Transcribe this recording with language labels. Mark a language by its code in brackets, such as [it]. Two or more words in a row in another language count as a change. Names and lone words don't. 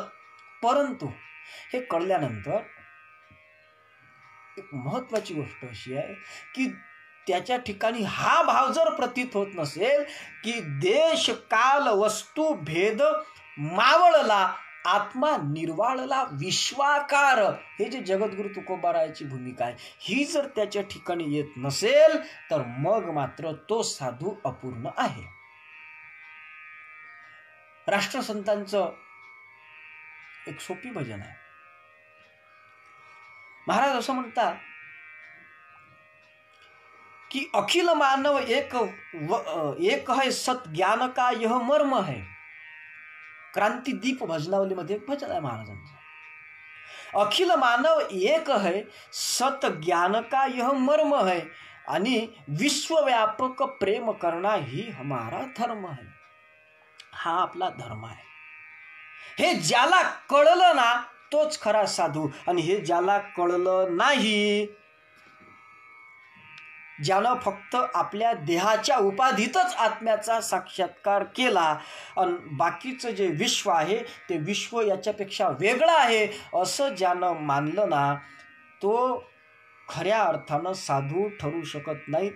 [mr] परंतु हे कळल्यानंतर एक महत्वाची गोष्ट अशी आहे की त्याच्या ठिकाणी हा भाव जर प्रतीत होत नसेल की देश काल वस्तू भेद मावळला, आत्मा निर्वाळला विश्वाकार, हे जे जगद्गुरु तुकोबारायाची भूमिका आहे ही जर त्याच्या ठिकाणी येत नसेल तर मग मात्र तो साधू अपूर्ण आहे. राष्ट्रसंतांचं एक सोपी भजन आहे. महाराज असं म्हणतात की [hi] अखिल मानव एक है सत ज्ञान का यह मर्म है. [mr] क्रांतिदीप भजनावलीमध्ये एक भजन आहे महाराजांचं. [hi] अखिल मानव एक है, सत ज्ञान का यह मर्म है, आणि विश्वव्यापक प्रेम करना ही हमारा धर्म है. [mr] हा आपला धर्म आहे. हे ज्याला कळलं ना तोच खरा साधू, आणि हे ज्याला कळलं नाही, ज्यानं फक्त आपल्या देहाच्या उपाधीतच आत्म्याचा साक्षात्कार केला आणि बाकीचं जे विश्व आहे ते विश्व याच्यापेक्षा वेगळं आहे असं ज्यानं मानलं ना, तो खऱ्या अर्थानं साधू ठरू शकत नाही.